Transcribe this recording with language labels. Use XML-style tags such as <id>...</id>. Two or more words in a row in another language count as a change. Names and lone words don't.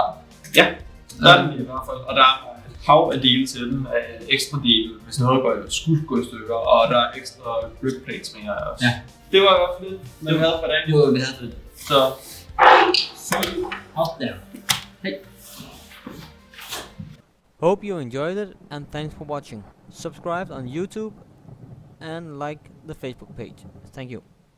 <da>Ja, der er den i hvert fald. Og der er et hav af dele til den, af ekstra dele, hvis noget skulle gå i stykker, og der er ekstra</da> <en>grip plates</en> <da>med her også. Ja. Det var i hvert fald det, vi havde for dagen. Det var, vi havde det. Så, op der. Hej.</da> <en>Hope you enjoyed it and thanks for watching. Subscribe on YouTube and like the Facebook page. Thank you.</en>